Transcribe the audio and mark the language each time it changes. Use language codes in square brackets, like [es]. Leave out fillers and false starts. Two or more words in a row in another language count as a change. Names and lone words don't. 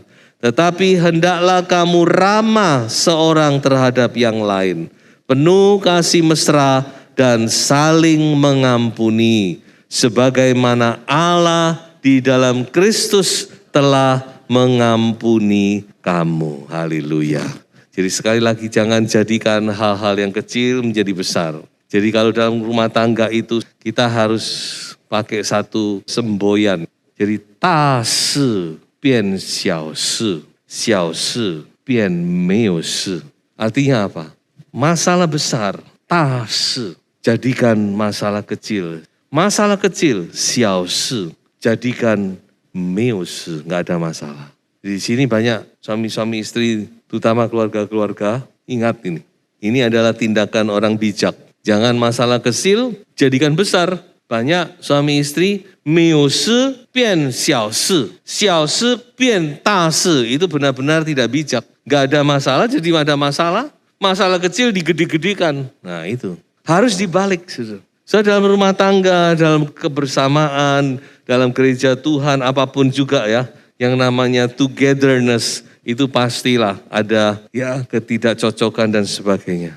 [id] Tetapi hendaklah kamu ramah seorang terhadap yang lain, penuh kasih mesra dan saling mengampuni, sebagaimana Allah di dalam Kristus telah mengampuni kamu. Haleluya. Jadi sekali lagi jangan jadikan hal-hal yang kecil menjadi besar. Jadi kalau dalam rumah tangga itu kita harus pakai satu semboyan. [zh] Jadi 大事变小事，小事变没有事. [id] Artinya apa? Masalah besar, 大事 jadikan masalah kecil. Masalah kecil, 小事 jadikan [zh] 没有事, [id] nggak ada masalah. Di sini banyak suami-suami istri, terutama keluarga-keluarga, ingat ini. Ini adalah tindakan orang bijak. Jangan masalah kecil, jadikan besar. Banyak suami istri, [zh] 没有事变小事，小事变大事. [id] Itu benar-benar tidak bijak. Nggak ada masalah, jadi ada masalah. Masalah kecil digede-gedekan. Nah itu, harus dibalik. So, dalam rumah tangga, dalam kebersamaan, dalam gereja Tuhan, apapun juga ya, yang namanya togetherness, itu pastilah ada ya ketidakcocokan dan sebagainya.